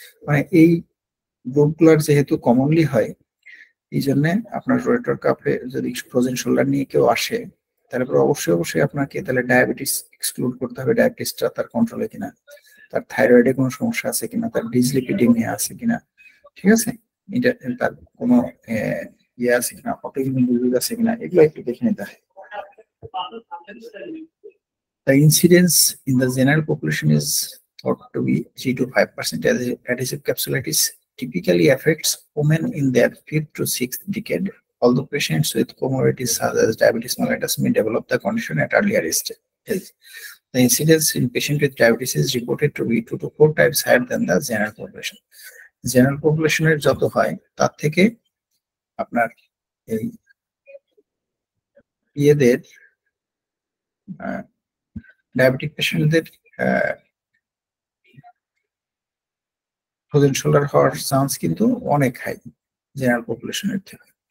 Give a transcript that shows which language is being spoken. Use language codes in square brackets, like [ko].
[bn] মানে এই রোগগুলোর যেহেতু কমনলি হয়, এই জন্য আপনার রোটার কাপে যদি ফ্রোজেন শোল্ডার নিয়ে কেউ আসে, তাহলে অবশ্যই আপনাকে তাহলে ডায়াবেটিস এক্সক্লুড করতে হবে, ডায়াবেটিসটা তার কন্ট্রোলে কিনা, তার থাইরয়েডে কোনো সমস্যা আছে কিনা, তার ডিসলিপিডিমিয়া আছে কিনা, ঠিক আছে, এটা তার কোনো ইয়ে আছে কিনা, অটোইমিউন ডিজিজ আছে কিনা, এগুলো একটু দেখে নিতে হয়। [en] The incidence in the general population is thought to be 3 to 5%. Adhesive capsulitis typically affects women in their 5th to 6th decade, although patients with comorbidities such as diabetes mellitus may develop the condition at earlier stage. The incidence in patients with diabetes is reported to be 2 to 4 times higher than the general population. [bn] General population এর যত হয় তার থেকে আপনার এই ইয়েদের diabetic পেশেন্টদের frozen shoulder হওয়ার chance কিন্তু অনেক হাই জেনারেল পপুলেশনের থেকে।